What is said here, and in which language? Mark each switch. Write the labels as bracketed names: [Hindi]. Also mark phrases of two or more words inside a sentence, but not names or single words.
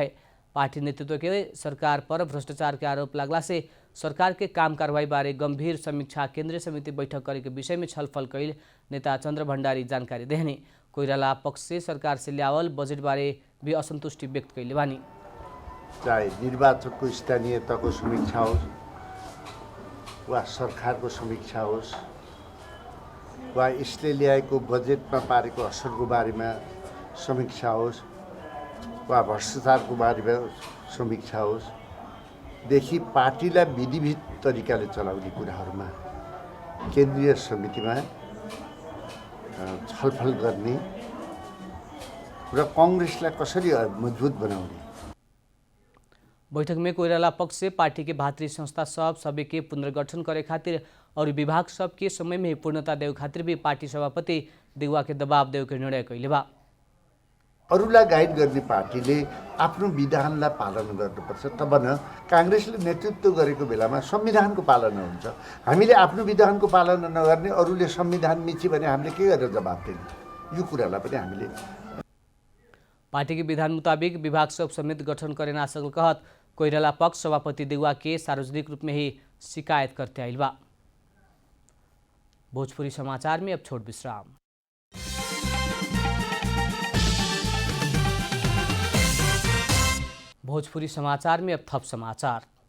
[Bhojpuri] पार्टी नेतृत्व के सरकार पर भ्रष्टाचार के आरोप लागला से सरकार के काम कार्रवाई बारे गंभीर समीक्षा केंद्रीय समिति बैठक करे के विषय में छलफल कैल नेता चंद्र भण्डारी जानकारी देहने। कोइराला पक्ष से सरकार से ल्यावल बजेट बारे भी असंतुष्टि व्यक्त कैले बानी। [Nepali] चाहे निर्वाचनको स्थानीयताको समीक्षा होस् वा सरकारको समीक्षा होस् वा यसले ल्याएको बजेटमा पारेको असरको बारेमा समीक्षा होस् वा भ्रष्टाचारको बारेमा समीक्षा होस् देखि पार्टीलाई विधिविध तरिकाले चलाउने कुराहरूमा केन्द्रीय समितिमा छलफल गर्ने र कांग्रेसलाई कसरी मजबुत बनाउने। [Bhojpuri] बैठक में कोइराला पक्ष से पार्टी के भातृ संस्था सबै के पुनर्गठन करे खातिर और विभाग सब के समय में पूर्णता देव खातिर भी पार्टी सभापति देउवा के दबाव देव के निर्णय कैले बा। [Nepali] अरूलाई गाइड गर्ने पार्टीले आफ्नो विधानलाई पालना गर्नुपर्छ। तब न कांग्रेसले नेतृत्व गरेको बेलामा संविधानको पालना हुन्छ। हामीले आफ्नो विधानको पालना नगर्ने अरूले संविधान मिच्यो भने हामीले के गरेर जवाफ दिने, यो कुरालाई पनि हामीले [Bhojpuri] पार्टी के विधान मुताबिक विभाग सब समेत गठन करे ना सकल कहत कोइराला पक्ष सभापति देउवा के सार्वजनिक रूप में ही शिकायत करते आइल बा। भोजपुरी समाचार में अब छोट विश्राम। भोजपुरी समाचार में अब थप समाचार।